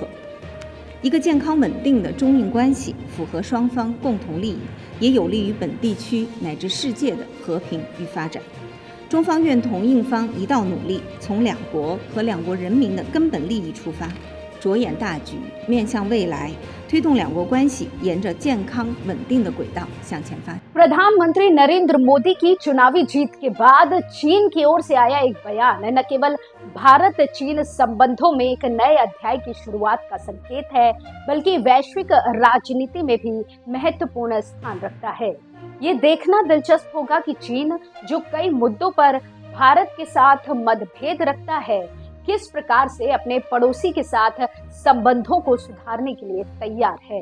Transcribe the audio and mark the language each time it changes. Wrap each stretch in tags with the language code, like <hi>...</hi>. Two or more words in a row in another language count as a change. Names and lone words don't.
<zh>一个健康稳定的中印关系符合双方共同利益，也有利于本地区乃至世界的和平与发展。中方愿同印方一道努力，从两国和两国人民的根本利益出发，着眼大局，面向未来，推动两国关系沿着健康稳定的轨道向前发展。</zh> <hi>प्रधानमंत्री नरेंद्र मोदी की चुनावी जीत के बाद चीन की ओर से आया एक बयान न केवल भारत चीन संबंधों में एक नए अध्याय की शुरुआत का संकेत है, बल्कि वैश्विक राजनीति में भी महत्वपूर्ण स्थान रखता है। ये देखना दिलचस्प होगा कि चीन, जो कई मुद्दों पर भारत के साथ मतभेद रखता है, किस प्रकार से अपने पड़ोसी के साथ संबंधों को सुधारने के लिए तैयार है।</hi>